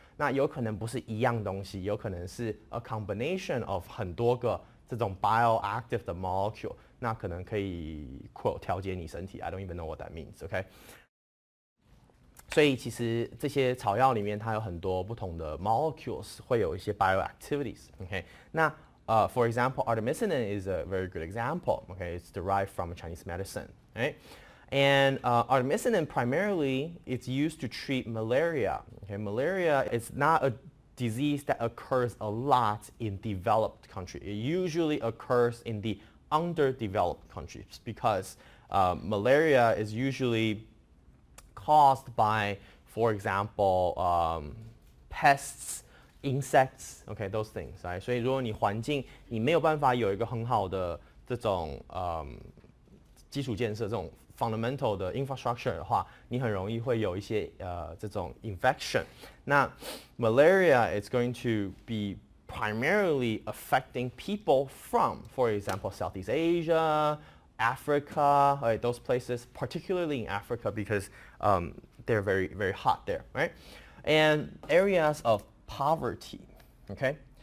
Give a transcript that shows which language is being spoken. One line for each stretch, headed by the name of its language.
Chinese: 那有可能不是一样东西，有可能是
English: a combination of
Chinese: 很多个这种 bioactive 的 molecule， 那可能可以 quote 调节你身体 ，
English: I don't even know what that means，
Chinese: OK。所以其实这些草药里面它有很多不同的 molecules， 会有一些 bioactivities，OK。那
English: for example, artemisinin is a very good example. Okay, it's derived from a Chinese medicine, right? And artemisinin primarily it's used to treat malaria. Okay, malaria is not a disease that occurs a lot in developed countries. It usually occurs in the underdeveloped countries because malaria is usually caused by, for example, pests, insects, okay, those things, right?
Chinese: 所以如果你环境你没有办法有一个很好的这种基础建设，这种 fundamental 的 infrastructure 的话，你很容易会有一些这种 infection。那
English: malaria is going to be primarily affecting people from, for example, Southeast Asia, Africa, right, those places, particularly in Africa because they're very, very hot there, right? And areas of poverty, okay?